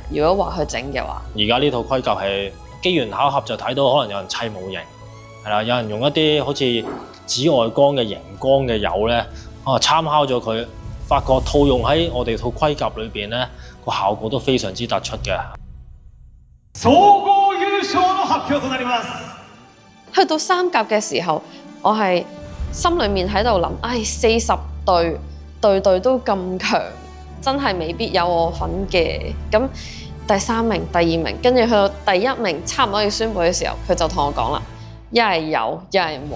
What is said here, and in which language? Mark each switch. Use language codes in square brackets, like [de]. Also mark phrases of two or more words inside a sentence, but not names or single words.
[yue] 如果話去整嘅話，而家呢套盔甲係機緣巧合就睇到，可能有人砌模型，係啦，有人用一啲好似紫外光嘅熒光嘅油咧，參考咗佢，發覺套用喺我哋套盔甲裏邊咧，個效果都非常之突出嘅。 [ja] 総合優勝の発表となります。 [yue] 去到3甲嘅時候，我係心裡面喺度諗，40隊隊隊都咁強，真係未必有我份嘅。咁第3名、第2名，跟住去到第1名，差唔多要宣佈嘅時候，佢就同我講啦：一係有，一係冇。